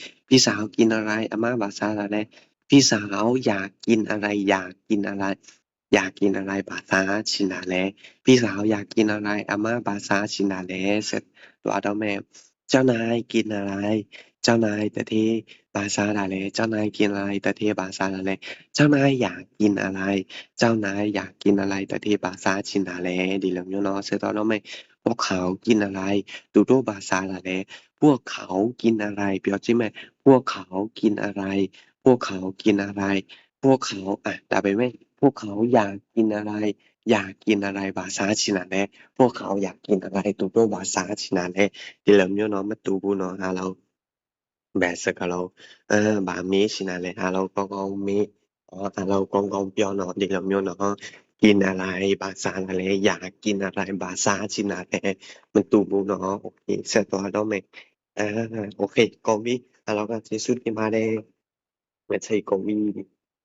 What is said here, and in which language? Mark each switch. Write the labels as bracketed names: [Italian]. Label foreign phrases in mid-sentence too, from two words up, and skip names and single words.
[Thai] อาม่า [Burmese] ဘာစားတာလဲ [Thai] พี่สาวอยากกินอะไรอยากกินอะไร [Burmese] ဘာစားချင်တာလဲ [Thai] พี่สาวอยากกินอะไรอาม่า [Burmese] ဘာစားချင်တာလဲ [Thai] เสร็จแล้วแม่เจ้านายกินอะไรเจ้านาย [Burmese] သူဌေးဘာစားတာလဲ [Thai] เจ้านายอยากกินอะไรเจ้านายอยากกินอะไร [Burmese] သူဌေးဘာစားချင်တာလဲ [Thai] ดีแล้วเนาะเสร็จแล้วแม่พวกเขากินอะไร [Burmese] သူတို့ဘာစားတာလဲ [Thai] พวกเขากินอะไร [Burmese] ပြောကြည့်မယ် [Thai] พวกเขากินอะไรพวกเขา กินอะไรพวกเขาဒါပေမဲ့พวกเขาอยากกินอะไรอยากกินอะไร [Burmese] ဘာစားချင်တာ လဲ [Thai] พวกเขาอยากกินอะไร [Burmese] သူတို့ဘာစားချင်တာလဲဒီလိုမျိုးเนาะမတူဘူးเนาะအားလုံးဘယ်စကားလုံးဘာမေးချင်တာလဲအားလုံးကောင်းကောင်းမေးအားလုံးကောင်းကောင်းပြောเนาะဒီလိုမျိုးเนาะ [Thai] กินอะไร [Burmese] ဘာစားတာလဲ [Thai] อยากกินอะไร [Burmese] ဘာစားချင်တာလဲมันတူဘူးเนาะโอเคဆက်သွားတော့မယ်โอเคကုန်ပြီအားလုံးကကျေးဇူးတင်ပါတယ်မချိတ်ကုန်ပြီ